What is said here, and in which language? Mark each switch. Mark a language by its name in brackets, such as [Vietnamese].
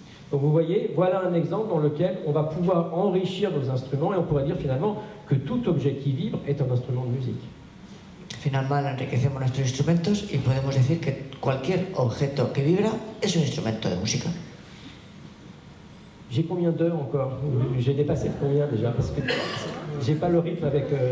[French] Donc vous voyez, voilà un exemple dans lequel on va pouvoir enrichir nos instruments et on pourrait dire finalement que tout objet qui vibre est un instrument de musique. [Spanish] Finalmente enriquecemos nuestros instrumentos y podemos decir que cualquier objeto que vibra es un instrumento de música. [French] J'ai combien d'heures encore? J'ai dépassé combien déjà? Parce que j'ai pas le rythme avec...